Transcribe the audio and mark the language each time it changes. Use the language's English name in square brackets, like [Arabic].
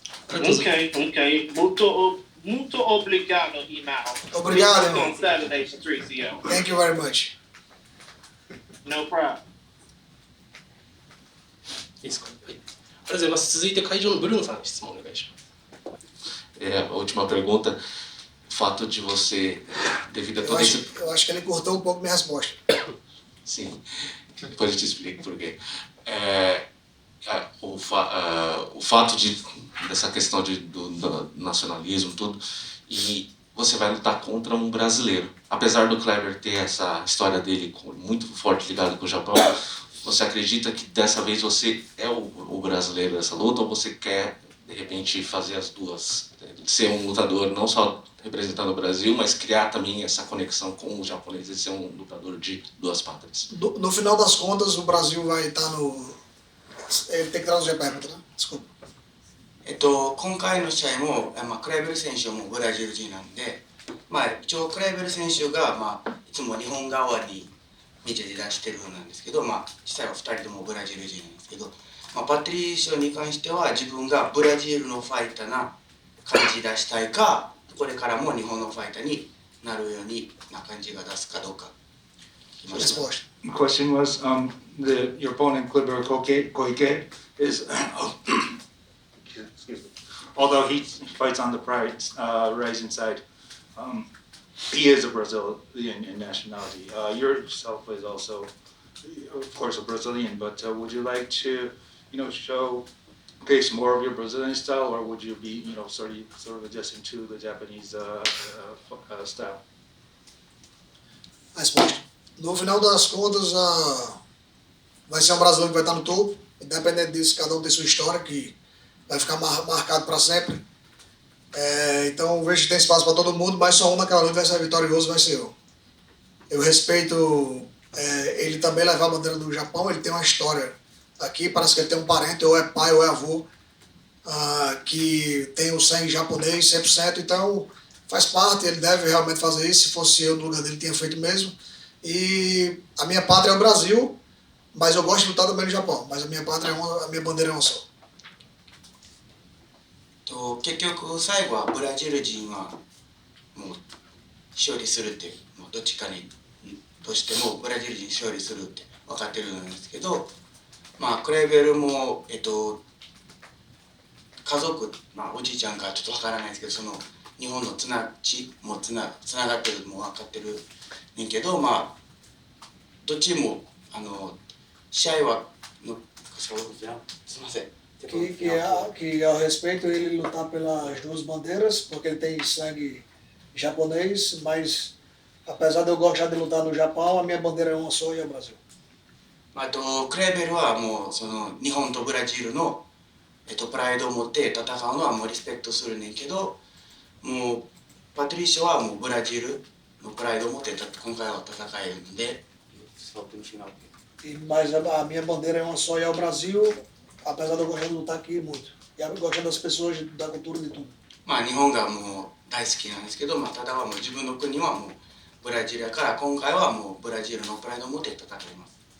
[Portuguese] Okay. Muito obrigado, Imao. Obrigado, [English] on Saturday, Patricio. Thank you very much. No problem. [Japanese] いいですか。はい。ありがとうございます。続いて会場のブルーノさん、質問お願いします。 [Portuguese] A última pergunta, o fato de você, devido a todo esse... Eu acho que ele cortou um pouco minha resposta. Sim, depois eu te explico por quê. O fato dessa questão do nacionalismo, tudo, e você vai lutar contra um brasileiro. Apesar do Kleber ter essa história dele muito forte ligada com o Japão, você acredita que dessa vez você é o brasileiro dessa luta, ou você quer, de repente, fazer as duas? Ser um lutador não só representando o Brasil, mas criar também essa conexão com os japoneses e ser um lutador de duas pátrias? No final das contas, o Brasil vai estar no... Ele tem que traduzir a pergunta, né? Desculpa. [Japanese] 今回の試合も、クライベル選手はもうブラジル人なんで、一応クライベル選手が、いつも日本側にメディアで出してるなんですけど、実際は2人ともブラジル人なんですけど、パトリシオに関しては自分がブラジルのファイターな感じ出したいか、これからも日本のファイターになるようにな感じが出すかどうか。 [English] The question was, your opponent Kleber Koike is, excuse me, although he fights on the RIZIN side, he is a Brazilian in nationality. Yourself is also, of course, a Brazilian, but would you like to, showcase more of your Brazilian style, or would you be, sort of adjusting to the Japanese style? [Portuguese] A resposta. No final das contas, vai ser um brasileiro que vai estar no topo. Independente disso, cada um tem sua história que vai ficar marcado para sempre. Então vejo que tem espaço para todo mundo, mas só um naquela luta vai ser vitorioso, vai ser eu. Eu respeito ele também levar a bandeira do Japão, ele tem uma história aqui, parece que ele tem um parente, ou é pai ou é avô, que tem o sangue japonês 100%, então faz parte, ele deve realmente fazer isso, se fosse eu no lugar dele, tinha feito mesmo. E a minha pátria é o Brasil, mas eu gosto de lutar também no Japão, mas a minha pátria a minha bandeira é uma só. [Japanese] 結局最後はブラジル人はもう勝利するって、もうどっちかにとしてもブラジル人勝利するって分かってるんですけど、クレーベルも家族、おじいちゃんかちょっと分からないですけど、その日本の血もつながってるのも分かってるねんけど、どっちも試合はすみません。 [Portuguese] Que ao respeito ele lutar pelas duas bandeiras, porque ele tem sangue japonês, mas apesar de eu gostar de lutar no Japão, a minha bandeira é uma só e é o Brasil. [Japanese] クレーベルはもうその日本とブラジルの、プライドを持って戦うのはもうリスペクトするねんけど、もうパトリシオはもうブラジルのプライドを持って今回は戦えるので、 [Portuguese] Mas a minha bandeira é uma só e é o Brasil, apesar de eu gostar de lutar aqui muito. E eu gosto das pessoas, da cultura de tudo. [Japanese] 日本がもう大好きなんですけど、ただはもう自分の国はもうブラジルやから、今回はもうブラジルのプライドを持って戦います。